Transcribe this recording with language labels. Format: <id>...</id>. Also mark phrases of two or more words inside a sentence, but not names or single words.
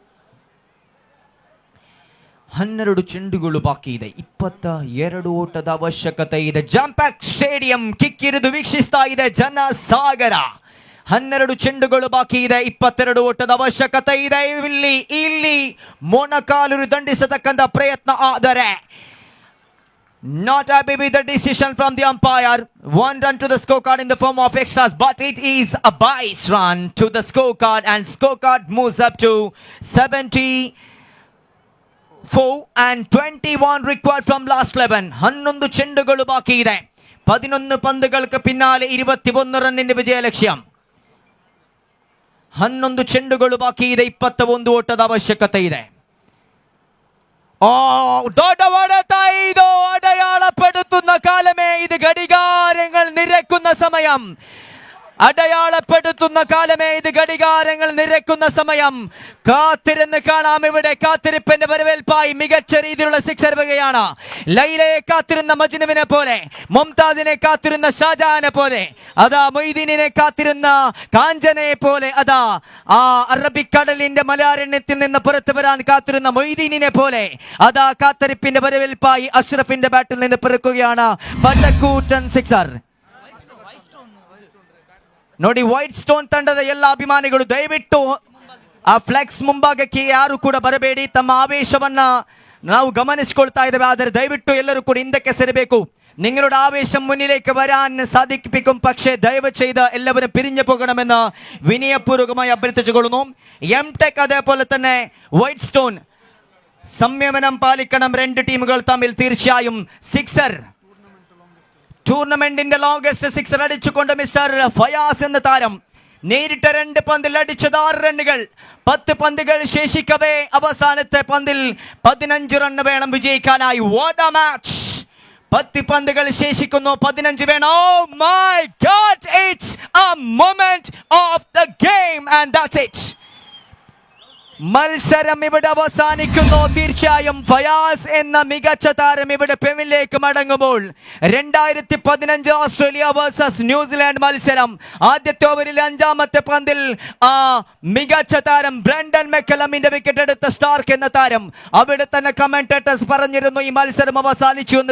<kn>12 ಚೆಂಡುಗಳು ಬಾಕಿ ಇದೆ. 22 ಓಟದ ಅವಶ್ಯಕತೆ ಇದೆ. ಜಂಪ್ಯಾಕ್ ಸ್ಟೇಡಿಯಂ ಕಿಕ್ಕಿರಿದು ವೀಕ್ಷಿಸ್ತಾ ಇದೆ ಜನಸಾಗರ. 12 ಚೆಂಡುಗಳು ಬಾಕಿ ಇದೆ. 22 ಓಟದ ಅವಶ್ಯಕತೆ ಇದೆ. ಇಲ್ಲಿ ಮೊಣಕಾಲು ದಂಡಿಸತಕ್ಕಂಥ ಪ್ರಯತ್ನ ಆದರೆ</kn> <en>not happy with the decision from the umpire. 1 run to the scorecard in the form of extras, but it is a base run to the scorecard, and scorecard moves up to 74 and 21 required from last 11.</en> <kn>11 ಚೆಂಡುಗಳು ಬಾಕಿ ಇದೆ. 11 ಪಂದ್ಯಗಳಿಗೆ ಪಿನ್ನಾಲೆ 21 ರನ್ನಿನ ವಿಜಯ ಲಕ್ಷ್ಯ. 11 ಚೆಂಡುಗಳು ಬಾಕಿ ಇದೆ. 21 ಓಟದ ಅವಶ್ಯಕತೆ ಇದೆ. ದೊಡ್ಡ ಹೊಡೆತ ಇದು.</kn> <ml>അടയാളപ്പെടുത്തുന്ന കാലമേ ഇത്. ഘടികാരങ്ങൾ നിരക്കുന്ന സമയം. അടയാളപ്പെടുത്തുന്ന കാലമേ ഇത്. ഘടികാരങ്ങൾ നിരക്കുന്ന സമയം. കാത്തിരുന്ന് കാണാം. ഇവിടെ കാത്തിരിപ്പിന്റെ വരവേൽപ്പായി മികച്ച രീതിയിലുള്ള സിക്സർ വരികയാണ്. ലൈലയെ കാത്തിരുന്ന മജ്നുവിനെ പോലെ, മുംതാസിനെ കാത്തിരുന്ന ഷാജഹാനെ പോലെ, അതാ മൊയ്തീനിനെ കാത്തിരുന്ന കാഞ്ചനയെ പോലെ, അതാ ആ അറബിക്കടലിന്റെ മലയാരണ്യത്തിൽ നിന്ന് പുറത്തു വരാൻ കാത്തിരുന്ന മൊയ്തീനിനെ പോലെ, അതാ കാത്തിരിപ്പിന്റെ വരവേൽപ്പായി അഷ്റഫിന്റെ ബാറ്റിൽ നിന്ന് പിറക്കുകയാണ് പടക്കൂറ്റൻ സിക്സർ.</ml> <kn>ನೋಡಿ, ವೈಟ್ ಸ್ಟೋನ್ ತಂಡದ ಎಲ್ಲ ಅಭಿಮಾನಿಗಳು ದಯವಿಟ್ಟು ಆ ಫ್ಲೆಕ್ಸ್ ಮುಂಭಾಗಕ್ಕೆ ಯಾರು ಕೂಡ ಬರಬೇಡಿ. ತಮ್ಮ ಆವೇಶವನ್ನ ನಾವು ಗಮನಿಸಿಕೊಳ್ತಾ ಇದ್ದೇವೆ. ಆದರೆ ദയവിಟ್ಟು ಎಲ್ಲರೂ ಕೂಡ ಹಿಂದಕ್ಕೆ ಸರಿಬೇಕು.</kn> <ml>നിങ്ങളുടെ ആവേശം മുന്നിലേക്ക് വരാൻ സാധിപ്പിക്കും. പക്ഷേ ദയവ് ചെയ്ത് എല്ലാവരും പിരിഞ്ഞു പോകണമെന്ന് വിനയപൂർവകമായി അഭ്യർത്ഥിച്ചുകൊള്ളുന്നു. എംടെക് അതേപോലെ തന്നെ വൈറ്റ് സ്റ്റോൺ സംയമനം പാലിക്കണം. രണ്ട് ടീമുകൾ തമ്മിൽ തീർച്ചയായും സിക്സർ. ടൂർണമെന്റിന്റെ ലോങ്സ്റ്റ് സിക്സർ അടിച്ചുകൊണ്ട് മിസ്റ്റർ ഫയാസ് എന്ന താരം നേരിട്ട് 2 പന്തിൽ അടിച്ചത് 6 റണ്ണുകൾ. 10 പന്തുകൾ ശേഷിക്കവേ അവസാനത്തെ പന്തിൽ 15 റണ്ണ് വേണം വിജയിക്കാനായി.</ml> <en>What a match!</en> <ml>10 പന്തുകൾ ശേഷിക്കുന്നു, 15 വേണം.</ml> <en>Oh my God, it's a moment of the game and that's it.</en> <ml>മത്സരം ഇവിടെ അവസാനിക്കുന്നു. തീർച്ചയായും ഫയാസ് എന്ന മികച്ച താരം ഇവിടെ പെവിലേക്ക് മടങ്ങുമ്പോൾ 2015 ഓസ്ട്രേലിയ വേഴ്സസ് ന്യൂസിലാൻഡ് മത്സരം ആദ്യത്തെ ഓവറിൽ 5-ാമത്തെ പന്തിൽ ആ മികച്ച താരം ബ്രണ്ടൻ മെക്കലമിന്റെ വിക്കറ്റ് എടുത്ത സ്റ്റാർക്ക് എന്ന താരം അവിടെ തന്നെ കമന്റേറ്റേഴ്സ് പറഞ്ഞിരുന്നു ഈ മത്സരം അവസാനിച്ചു എന്ന്.</ml>